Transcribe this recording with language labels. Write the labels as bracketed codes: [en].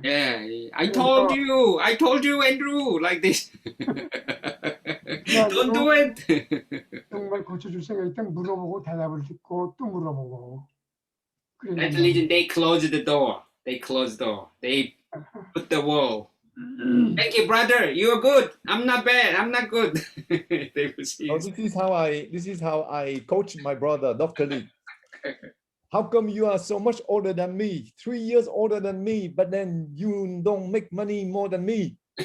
[en] Yeah, I told you, Andrew, like this. Don't do it. [ko] 정말 고쳐줄 생각이 있다면 물어보고 대답을 듣고 또 물어보고. [en] That's the reason they closed the door. They closed the door. They put the wall. Thank you, brother. You're good. I'm not bad. I'm not good. They will see. So this is how I coach my brother, Dr. Lee. How come you are so much older than me, 3 years older than me, but then you don't make money more than me?